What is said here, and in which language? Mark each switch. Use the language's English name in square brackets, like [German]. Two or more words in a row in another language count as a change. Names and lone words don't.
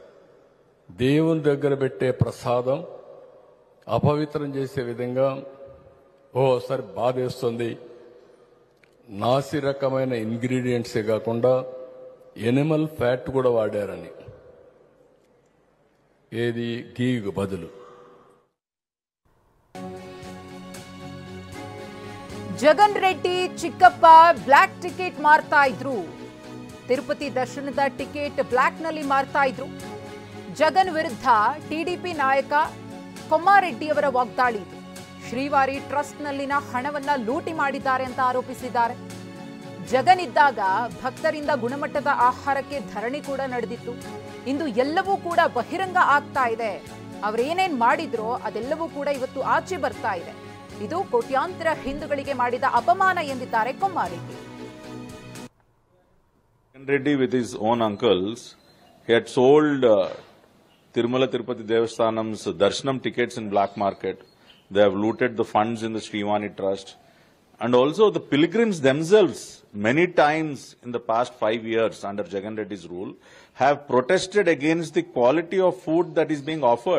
[Telugu] దేవుని దగ్గర పెట్టే ప్రసాదం అపవిత్రం చేసే విధంగా ఓసారి బాధేస్తుంది. నాసి రకమైన ఇంగ్రీడియంట్సే కాకుండా [English] animal fat [Telugu] కూడా వాడారని, ఏది గీకు బదులు. [Kannada] ಜಗನ್ ರೆಡ್ಡಿ ಚಿಕ್ಕಪ್ಪ [English] black ticket [Kannada] ಮಾರ್ತಾ ಇದ್ರು. ತಿರುಪತಿ ದರ್ಶನದ ಟಿಕೆಟ್ ಬ್ಲಾಕ್ ನಲ್ಲಿ ಮಾರ್ತಾ ಇದ್ರು. ಜಗನ್ ವಿರುದ್ಧ ಟಿಡಿಪಿ ನಾಯಕ ಕೊಮ್ಮಾರೆಡ್ಡಿಯವರ ವಾಗ್ದಾಳಿ ಇದು. ಶ್ರೀವಾರಿ ಟ್ರಸ್ಟ್ ನಲ್ಲಿನ ಹಣವನ್ನ ಲೂಟಿ ಮಾಡಿದ್ದಾರೆ ಅಂತ ಆರೋಪಿಸಿದ್ದಾರೆ. ಜಗನ್ ಇದ್ದಾಗ ಭಕ್ತರಿಂದ ಗುಣಮಟ್ಟದ ಆಹಾರಕ್ಕೆ ಧರಣಿ ಕೂಡ ನಡೆದಿತ್ತು. ಇಂದು ಎಲ್ಲವೂ ಕೂಡ ಬಹಿರಂಗ ಆಗ್ತಾ ಇದೆ. ಅವರೇನೇನ್ ಮಾಡಿದ್ರೋ ಅದೆಲ್ಲವೂ ಕೂಡ ಇವತ್ತು ಆಚೆ ಬರ್ತಾ ಇದೆ. ಇದು ಕೋಟ್ಯಾಂತರ ಹಿಂದೂಗಳಿಗೆ ಮಾಡಿದ ಅಪಮಾನ ಎಂದಿದ್ದಾರೆ ಕೊಮ್ಮಾರೆಡ್ಡಿ. [English] Reddy with his own uncles, he had sold Tirumala Tirupati Devasthanam's Darshanam tickets in black market. They have looted the funds in the Sriwani Trust. And also the pilgrims themselves, many times in the past 5 years under Jagan Reddy's rule, have protested against the quality of food that is being offered.